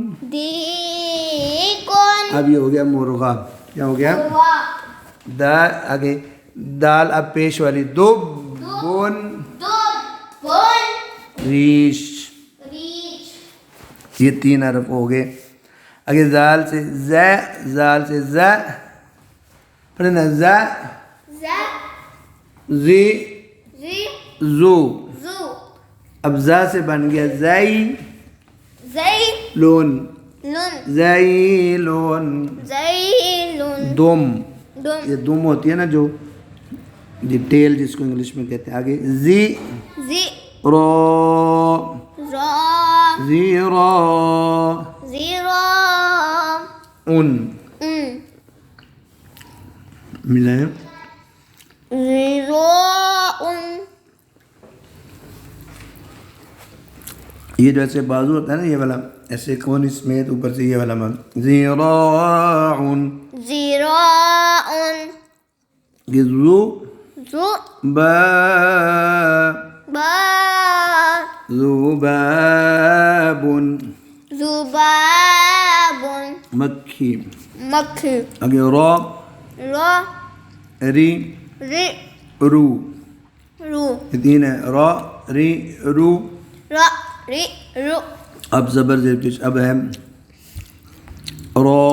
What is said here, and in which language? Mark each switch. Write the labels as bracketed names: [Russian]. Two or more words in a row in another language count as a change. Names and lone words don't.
[Urdu] دیکن. اب یہ ہو گیا مرغا. کیا ہو گیا؟ دا. آگے دال اب پیش والی، دب بن بن ریش، ریچ. یہ تین حرف ہو گئے. آگے زال سے ز، زال سے ز پڑھنا، ز زی زی زو. زو. اب زا سے بن گیا زئی زی لون، لون. زئی لون. زیلون. دم، دم. یہ دم ہوتی ہے نا جو ٹیل جس کو انگلش میں کہتے ہیں. آگے زی زی رو، را زیرو زیرو. ان. ملا ہے زیرو ان. یہ جو ایسے بازو ہوتا ہے نا، یہ والا ایسے کون سمیت اوپر سے یہ والا مان زیراعن. زیراعن. یہ زو زو با با زبابن، زبابن. مکھی. مکھی. آگے را را ری ری رو. رو. یہ تین ہے، را ری رو. را ری رو. اب زبر زیر پیش، اب ہے را